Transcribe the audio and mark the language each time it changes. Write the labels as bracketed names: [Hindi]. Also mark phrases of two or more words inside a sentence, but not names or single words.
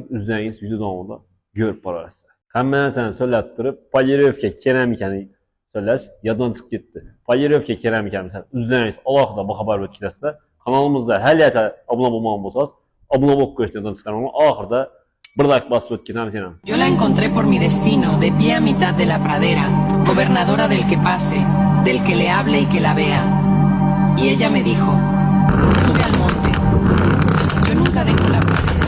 [Uzbek] O'zingiz video davomida ko'rib borasizlar. Hamma narsani so'lab turib, polirovka keramikani so'lash yoddan chiqib ketdi. Polirovka keramikani o'zingiz alohida xabar berib ketasizlar. Kanalimizda haligacha obuna bo'lmagan bo'lsangiz, obuna bo'lib qo'yishni yoddan chiqarmang. Oxirida bir like bosib o'tganamiz yana. [Spanish] Yo la encontré por mi destino, de pie a mitad de la pradera, gobernadora del que pase, del que le hable y que la vea. Y ella me dijo, sube al monte. Yo nunca dejo la pradera.